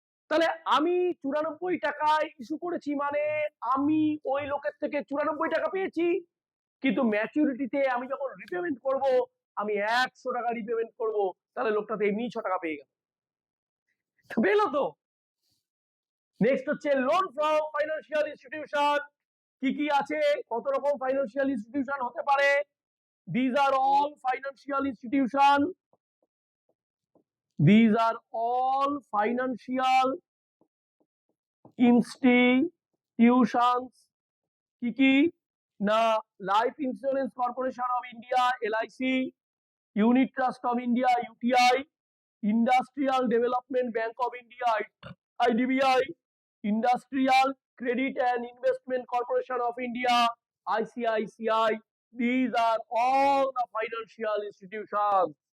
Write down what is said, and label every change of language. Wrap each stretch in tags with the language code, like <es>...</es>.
<bn>তাহলে আমি 94 টাকায় ইস্যু করেছি, মানে আমি ওই লোকের থেকে 94 টাকা পেয়েছি, কিন্তু ম্যাচুরিটিতে আমি যখন রিপেমেন্ট করব, আমি 100 টাকা রিপেমেন্ট করব, তাহলে লোকটা তো এমনি 6 টাকা পেয়ে গেল। পেলো তো। নেক্সট হচ্ছে লোন ফ্রম ফাইন্যান্সিয়াল ইনস্টিটিউশন। কি কি আছে, কত রকম ফাইন্যান্সিয়াল ইনস্টিটিউশন হতে পারে?</bn> <en>These are all financial institution. These are all financial institutions.</en> <bn>কি কি না? Life insurance corporation of India, LIC, unit trust of India, UTI, industrial development bank of India, IDBI, industrial credit and investment corporation of India, ICICI.</bn> <en>These are all the financial institutions.</en>